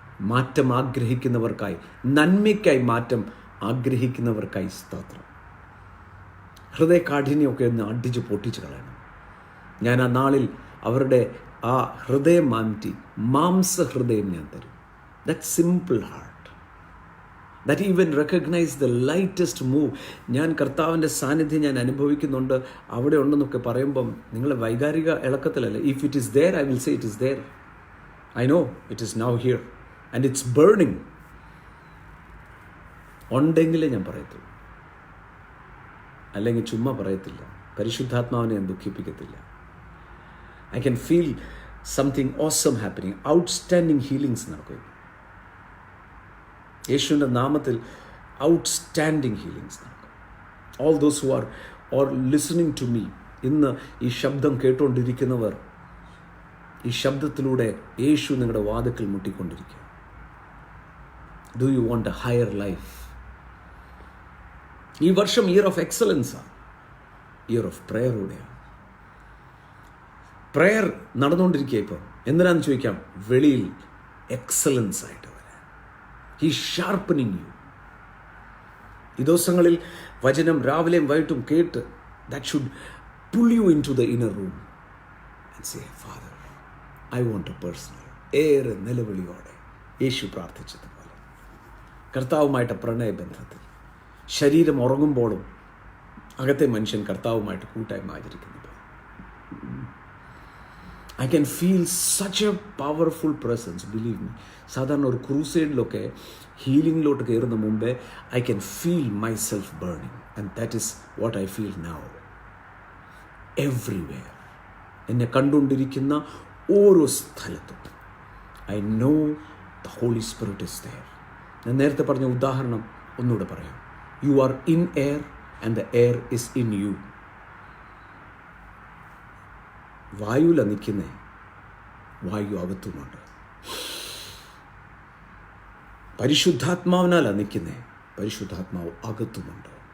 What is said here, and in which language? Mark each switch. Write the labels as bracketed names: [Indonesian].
[Malayalam] മാറ്റം ആഗ്രഹിക്കുന്നവർക്കായി, നന്മയ്ക്കായി മാറ്റം ആഗ്രഹിക്കുന്നവർക്കായി സ്തോത്രം. ഹൃദയകാഠിന്യമൊക്കെ ഒന്ന് അടിച്ച് പൊട്ടിച്ച് കളയണം. ഞാൻ ആ നാളിൽ അവരുടെ ആ ഹൃദയം മാറ്റി മാംസഹൃദയം ഞാൻ തരും. [English] That simple heart that even recognize the lightest move. [Malayalam] ഞാൻ കർത്താവിൻ്റെ സാന്നിധ്യം ഞാൻ അനുഭവിക്കുന്നുണ്ട്, അവിടെ ഉണ്ടെന്നൊക്കെ പറയുമ്പം നിങ്ങളെ വൈകാരിക ഇളക്കത്തിലല്ല. [English] If it is there, I will say it is there. I know it is now here and it's burning. [Malayalam] ഉണ്ടെങ്കിലേ ഞാൻ പറയത്തുള്ളൂ, അല്ലെങ്കിൽ ചുമ്മാ പറയത്തില്ല. പരിശുദ്ധാത്മാവിനെ ഞാൻ ദുഃഖിപ്പിക്കത്തില്ല. [English] I can feel something awesome happening. Outstanding healings [Malayalam] നടക്കും. യേശുവിൻ്റെ നാമത്തിൽ ഔട്ട്സ്റ്റാൻഡിങ് ഹീലിങ്സ് നടക്കും. [English] all those who are listening to me, [Malayalam] ഇന്ന് ഈ ശബ്ദം കേട്ടുകൊണ്ടിരിക്കുന്നവർ, ഈ ശബ്ദത്തിലൂടെ യേശു നിങ്ങളുടെ വാതിക്കൽ മുട്ടിക്കൊണ്ടിരിക്കുക. [English] Do you want a higher life? [Malayalam] ഈ വർഷം year of എക്സലൻസാണ്, year of പ്രയറൂടെയാണ്. Prayer നടന്നുകൊണ്ടിരിക്കുക. ഇപ്പം എന്തിനാന്ന് ചോദിക്കാം. വെളിയിൽ എക്സലൻസ് ആയിട്ട് [English] He's sharpening you. [Malayalam] ഈ ദിവസങ്ങളിൽ വചനം രാവിലെയും വൈകിട്ടും കേട്ട് [English] that should pull you into the inner room and say, Father, I want a personal. [Malayalam] ഏറെ നിലവിളിയോടെ യേശു പ്രാർത്ഥിച്ചതുപോലെ കർത്താവുമായിട്ട് പ്രണയബന്ധത്തിൽ ശരീരം ഉറങ്ങുമ്പോഴും അകത്തെ മനുഷ്യൻ കർത്താവുമായിട്ട് കൂട്ടായ്മ ആചരിക്കുന്നത്. [English] I can feel such a powerful presence, believe me. [Malayalam] സാധാരണ ഒരു ക്രൂസൈഡിലൊക്കെ ഹീലിംഗിലോട്ട് കയറുന്ന മുമ്പേ [English] I can feel myself burning, and that is what I feel now. Everywhere. [Malayalam] എന്നെ കണ്ടുകൊണ്ടിരിക്കുന്ന ഓരോ സ്ഥലത്തും [English] I know the Holy Spirit is there. [Malayalam] ഞാൻ നേരത്തെ പറഞ്ഞ ഉദാഹരണം ഒന്നുകൂടെ പറയാം. [English] You are in air and the air is in you. [Malayalam] വായുവിലാണ് നിൽക്കുന്നേ, വായു അകത്തുമുണ്ട്. പരിശുദ്ധാത്മാവിനാലാണ് നിൽക്കുന്നേ, പരിശുദ്ധാത്മാവ് അകത്തുമുണ്ട്.